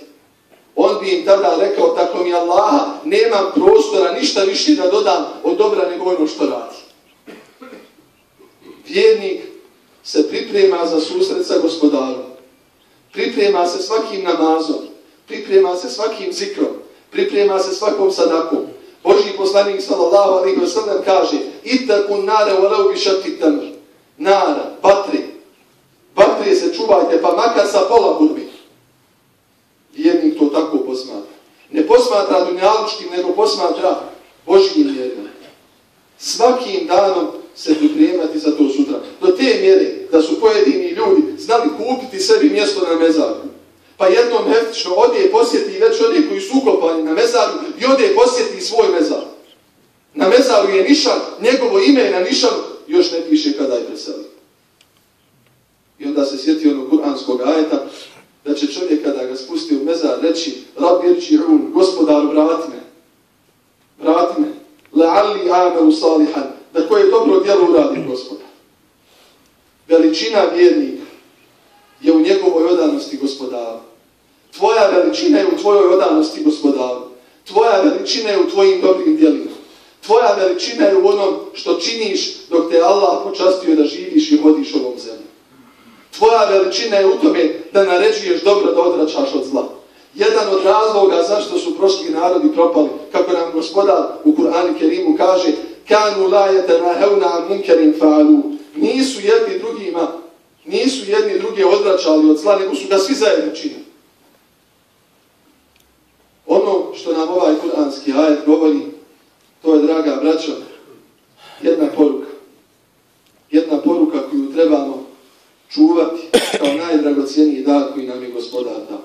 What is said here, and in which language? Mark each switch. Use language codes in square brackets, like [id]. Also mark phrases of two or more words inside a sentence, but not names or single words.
[bs] On bi im tada rekao, tako mi Allaha, nemam prostora ništa više da dodam od dobra nego ono što radi. Vjernik se priprema za susret sa gospodarom. Priprema se svakim namazom. Priprema se svakim zikrom. Priprema se svakom sadakom. Božji poslanik [ar] صلى الله عليه وسلم [bs] kaže: [ar] "اتقوا النار ولو بشق تمرة." Nara, [bs] vatre se čuvajte, pa makar sa pola hudbi. Vjernik to tako posmatra. Ne posmatra dunjalučkim, nego posmatra Božjim mjerima. Svakim danom se pripremati za to sutra. Do te mjere da su pojedini ljudi znali kupiti sebi mjesto na mezaru. Pa jednom heftično ode posjeti već one koji su ukopani na mezaru i ode posjeti svoj mezar. Na mezaru je nišan, njegovo ime je na nišanu, još ne piše kada je preselio. I onda se sjeti onog kuranskog ajeta da će čovjek kada ga spusti u mezar reći: [ar] رب ارجعون, [bs] gospodaru vrati me, [ar] لعلي أعمل صالحا, [bs] da koje dobro djelo uradi gospodar. Veličina vjernika je u njegovoj odanosti gospodaru. Tvoja veličina je u tvojoj odanosti gospodaru. Tvoja veličina je u tvojim dobrim djelima. Tvoja veličina je u onom što činiš dok te Allah počastio da živiš i hodiš ovom zemlju. Tvoja veličina je u tome da naređuješ dobro, da odvraćaš od zla. Jedan od razloga zašto su prošli narodi propali, kako nam gospodar u Kur'anu Kerimu kaže: [ar] "كانوا لا يتناهون عن منكر فعلوه." [bs] Nisu jedni druge odvraćali od zla, nego su ga svi zajedno činili. Ono što nam ovaj kuranski ajet govori, to je, draga braćo, jedna poruka. Jedna poruka koju trebamo čuvati kao najdragocijeniji dar koji nam je gospodar dao.